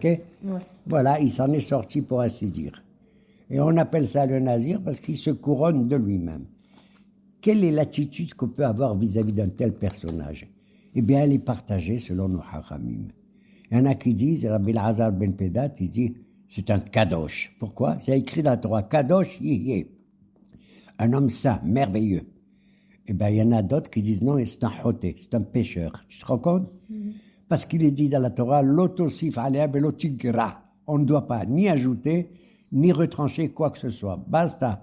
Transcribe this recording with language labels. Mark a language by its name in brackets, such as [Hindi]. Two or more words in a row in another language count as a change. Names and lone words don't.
[French] Voilà, il s'en est sorti pour ainsi dire. Et on appelle ça le nazir parce qu'il se couronne de lui-même. Quelle est l'attitude qu'on peut avoir vis-à-vis d'un tel personnage? Eh bien, elle est partagée selon nos hachamim. Il y en a qui disent, Rabbi Elazar ben Pedat, il dit, c'est un kadosh. Pourquoi? C'est écrit dans la Torah, [Hebrew] קדוש יהיה. [French] Un homme saint, merveilleux. Eh bien, il y en a d'autres qui disent non, c'est un hoté, c'est un pécheur. Tu te rends compte? Parce qu'il est dit dans la Torah, [Hebrew] לא תוסיף עליו ולא תגרע. [French] On ne doit pas ni ajouter, ni retrancher quoi que ce soit. Basta.